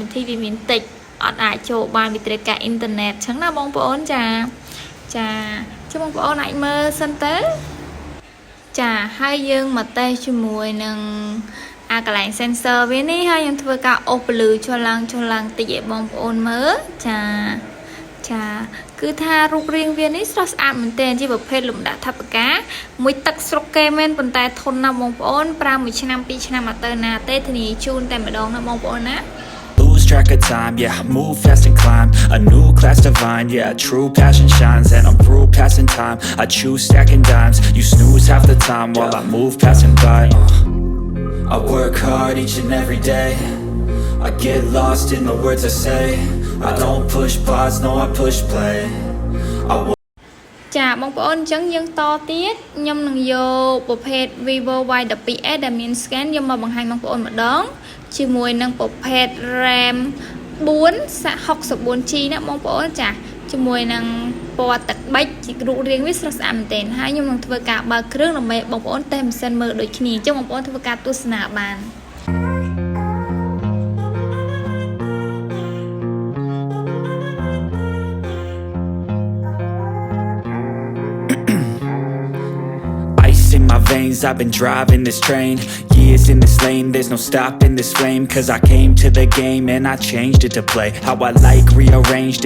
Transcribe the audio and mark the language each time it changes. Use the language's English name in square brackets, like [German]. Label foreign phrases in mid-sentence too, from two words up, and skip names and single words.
[Khmer] ធីវាមានតិចអត់អាចចូលបានវិទ្យាការអ៊ីនធឺណិតអញ្ចឹងណាបងប្អូនចាចាំបងប្អូនអាចមើលសិនទៅចាហើយយើងមកតេស្តជាមួយនឹងកន្លែង sensor វានេះហើយខ្ញុំធ្វើការអូសពលឺចុះឡើងតិចឲ្យបងប្អូនមើលចាគឺថារូបរាងវានេះស្រស់ស្អាតមែនទែនជាប្រភេទលំដាប់ថវិកាមួយទឹកស្រុកគេមែនប៉ុន្តែធន់ណាស់បងប្អូនប្រើមួយឆ្នាំ2ឆ្នាំអត់ទៅណាទេធានាជូនតែម្ដងណាបងប្អូនណា [English] Lose track of time, yeah, I move fast and climb a new class divine, yeah, true passion shines and I'm through passing time, I choose stacking dimes, you snooze half the time while I move passing by I work hard each and every day I get lost in the words I say I don't push pause, no I push play [Khmer] ចាបងប្អូនអញ្ចឹងយើងតទៀតខ្ញុំនឹងយកប្រភេទ Vivo Y12s ដែលមាន scan យកមកបង្ហាញបងប្អូនម្ដងជាមួយនឹងប្រភេទ RAM 464GB ណាបងប្អូនចាជាមួយនឹងពណ៌ទឹកប៊ិចជារូបរាងវាស្រស់ស្អាតមែនទែនហើយខ្ញុំនឹងធ្វើការបើកគ្រឿងដើម្បីបងប្អូនតេស្តម៉ាស៊ីនមើលដូចគ្នាអញ្ចឹងបងប្អូនធ្វើការទស្សនាបាន [English] in my veins, I've been driving this train years in this lane, there's no stopping this flame cause I came to the game and I changed it to play how I like, rearranged it